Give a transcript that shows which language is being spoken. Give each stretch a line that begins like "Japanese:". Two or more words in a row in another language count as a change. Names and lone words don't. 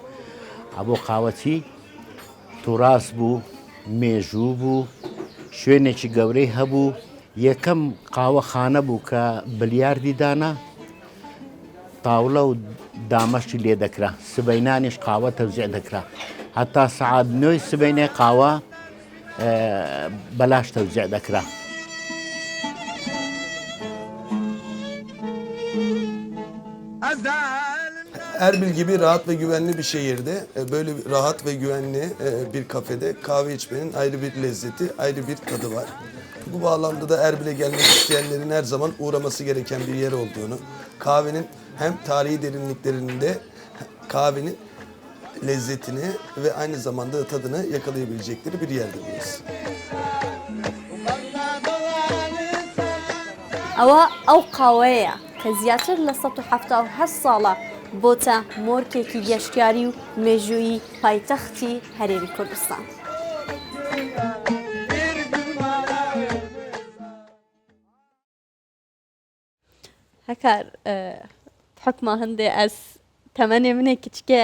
Central Kurdish: ئەبوو قاوەچی تووڕاس بوو مێژوو بوو شوێنێکی گەورەی هەبوو یەکەم قاوەخانە بوو کە بلیاردی دانا تاوڵە و دامەشی لێ دەکرا سبەینانیش قاوە تەوزیع دەکرا هەتا سەعات 9 سبەینەی قاوە بەلاش تەوزیع دەکرا.
Turkish: Erbil gibi rahat ve güvenli bir şehirde böyle rahat ve güvenli bir kafede kahve içmenin ayrı bir lezzeti, ayrı bir tadı var. Bu bağlamda da Erbil'e gelmek isteyenlerin her zaman uğraması gereken bir yer olduğunu, kahvenin hem tarihi derinliklerinde kahvenin lezzetini ve aynı zamanda tadını yakalayabilecekleri bir yerdir burası.
Central Kurdish: ئەو قاوەیە کە زیاتر لە 1970 ساڵە بۆتە مۆرکێکی گەشتیاری و مێژووی پایتەختی هەرێمی کوردستان.
Kurdish: هەکار حکمە هەندێ ئەس تەمەنێ منێ کچکە